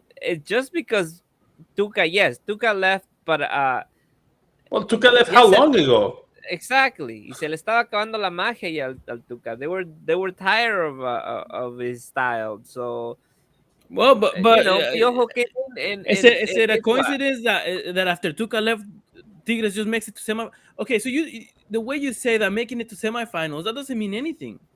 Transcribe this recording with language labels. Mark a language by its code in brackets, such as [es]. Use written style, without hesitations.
[en] It's just because Tuca left, but Tuca left how long ago? Exactly. [es] Y se le estaba acabando la magia al Tuca. [en] They were tired of his style. So, Piojo came in. Is it a coincidence that after Tuca left, Tigres just makes it to semi? Okay, so the way you say that making it to semifinals, that doesn't mean anything.